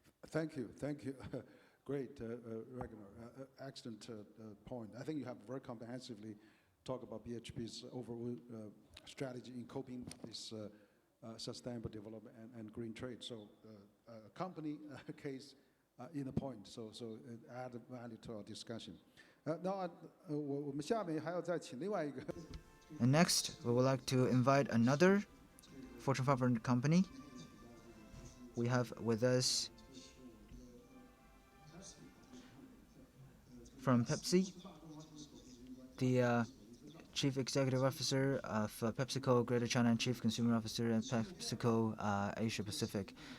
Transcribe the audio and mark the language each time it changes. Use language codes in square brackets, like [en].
[en] Thank you. Thank you. Great, Ragnar. Excellent point. I think you have very comprehensively talked about BHP's overall strategy in coping with this sustainable development and green trade. So, company case in the point. So it add value to our discussion. Now, [zh] 我们下面还要再请另外一个。 [en] And next, we would like to invite another Fortune 500 company. We have with us from Pepsi, the Chief Executive Officer of PepsiCo Greater China and Chief Consumer Officer at PepsiCo Asia Pacific.